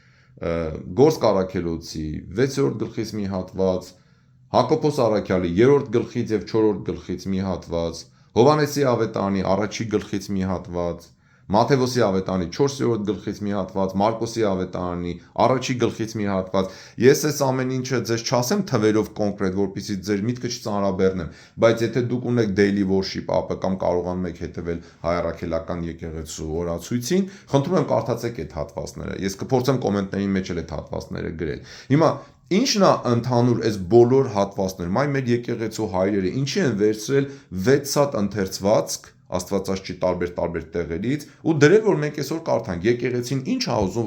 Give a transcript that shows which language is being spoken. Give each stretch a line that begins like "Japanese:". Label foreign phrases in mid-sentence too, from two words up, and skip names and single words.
Armenian: Գործք առաքելոցի 6-րդ գլխից մի հատված, Հակոբոս առաքյալի 3-րդ գլխից եւ 4-րդ գլխից մի հատված, Հովհաննեսի ավետարանի 1-րդ գլխից մի հատված, Մատթեոսի ավետարանի 4-րդ գլխից մի հատված, Մարկոսի ավետարանի 1-րդ գլխից մի հատված։ Ես այս ամեն ինչը ձեզ չասեմ թվերով կոնկրետ, որպեսզի ձեր միտքը չծանրաբեռնեմ, բայց եթե դուք ունեք
English: daily worship app-
Armenian: ը կամ կարողանում եք հետևել հայրաքելական եկեղեցու օրացույցին, խնդրում եմ կարդացեք այդ հատվածները։ Ես կփորձեմ կոմենտների մեջ էլ այդ հատվածները գրել։ Հիմա ինչն է ընդհանուր այս բոլոր հատվածներում, այ մեր եկեղեցու հայրերը ինչի են վերցրել 6 հատ ընթերցվածք Աստվածաշնչի տարբեր տեղերից ու դրել, որ մենք այսօր կարդանք, եկեղեցին ինչ է ուզում,